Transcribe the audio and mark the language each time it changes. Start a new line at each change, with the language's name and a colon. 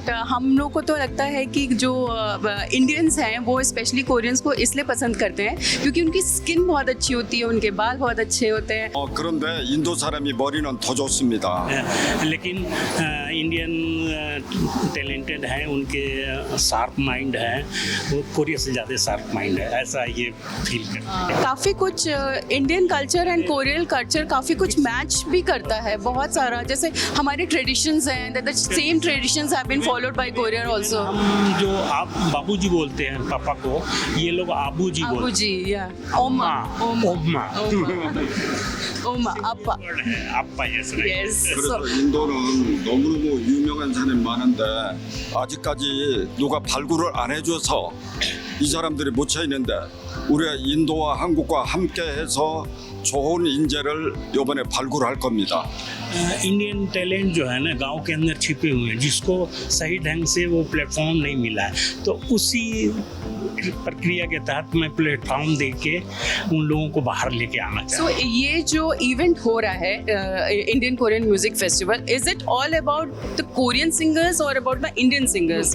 Hindi: But हम लोग को तो लगता है कि जो इंडियंस हैं वो स्पेशली कोरियंस को इसलिए पसंद करते हैं क्योंकि उनकी स्किन बहुत अच्छी होती है, उनके बाल बहुत अच्छे होते हैं।
Korean: 그런데 인도 사람이 머리는 더 좋습니다.
Hindi: लेकिन इंडियन टैलेंटेड हैं, उनके शार्प माइंड है, वो कोरिया से ज़्यादा शार्प माइंड है, ऐसा ये फील करते हैं। काफ़ी कुछ Indian culture and Korean culture काफ़ी कुछ मैच भी करता है, बहुत सारा। जैसे हमारे ट्रेडिशंस हैं,
English: That the same traditions have been followed by Korean also.
Hindi: हम जो आप बाबूजी बोलते हैं पापा को, ये लोग आबूजी बोलते हैं।
Korean: आबूजी, या ओमा, ओमा, ओमा, 아빠.
English: 아빠, yes, right. Yes.
Korean: 그래서 인도는 너무너무 유명한 사람이 많은데 아직까지 누가 발굴을 안 해줘서 이 사람들이 묻혀 있는데 우리가 인도와 한국과 함께해서 좋은 인재를 이번에 발굴할 겁니다.
Hindi: Indian talent जो है ना गांव के अंदर छिपे हुए हैं, जिसको सही ढंग से वो प्लेटफॉर्म नहीं मिला है, तो उसी प्रक्रिया के तहत मैं प्लेटफॉर्म दे के उन लोगों को बाहर लेके आना सो चाहता हूँ। ये जो इवेंट हो रहा है
English: Indian Korean music festival, is it all about the Korean singers और about the Indian singers?